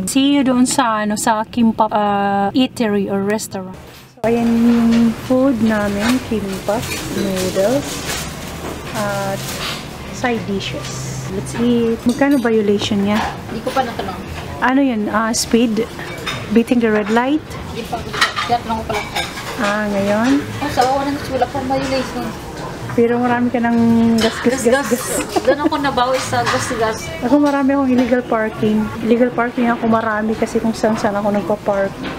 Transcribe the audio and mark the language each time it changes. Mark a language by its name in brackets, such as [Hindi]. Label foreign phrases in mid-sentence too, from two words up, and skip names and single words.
[English] See you [Filipino] doon sa, sa [English] Kimbap eatery or restaurant. [Filipino] So, ayan yung food namin, [English] kimbap, noodles, at side dishes. Let's eat. [Filipino] Magkano violation niya? Hindi ko pa natanong. Ano yun? [English] Speed? Beating the red light? [Filipino] Hindi pa ko. Tinatanong ko pala ko. Ngayon? Sa wala pa violation. Pero marami ka ng gas. Doon ako nabawi sa gas. Ako marami akong [English] illegal parking. Illegal parking [Filipino] ako marami kasi kung saan ako nagpa-park.